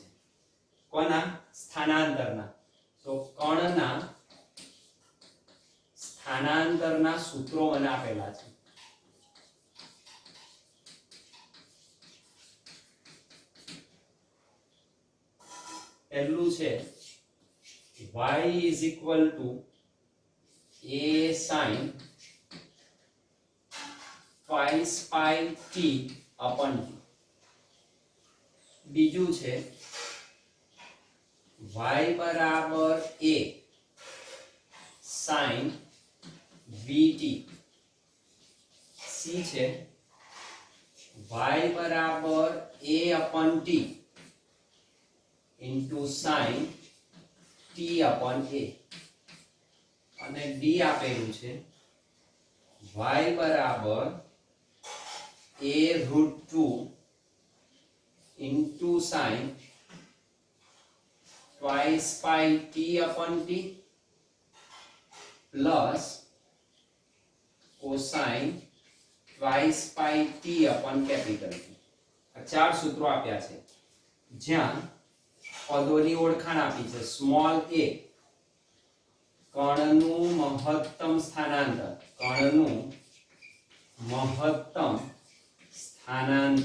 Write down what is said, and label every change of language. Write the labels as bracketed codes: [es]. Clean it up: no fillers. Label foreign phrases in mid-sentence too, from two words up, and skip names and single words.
[gu] કોના? સ્થાનાંતરના. તો કણના સ્થાનાંતરના સૂત્રો મને આપેલા છે. [en] પહેલું છે y is equal to a sin twice pi t upon t. [gu] બીજું છે y બરાબર [en] a sin vt. c છે y બરાબર a upon t into sin t upon a. [gu] અને d આપેલું છે [en] y બરાબર a root 2 into sin twice pi t upon t plus cosine twice pi t upon capital T. [gu] આ 4 સૂત્રો આપ્યા છે, જ્યાં પદોની ઓળખાણ આપી છે. સ્મોલ a કણનું મહત્તમ સ્થાનાંતર, કણનું મહત્તમ સ્થાનાંતર.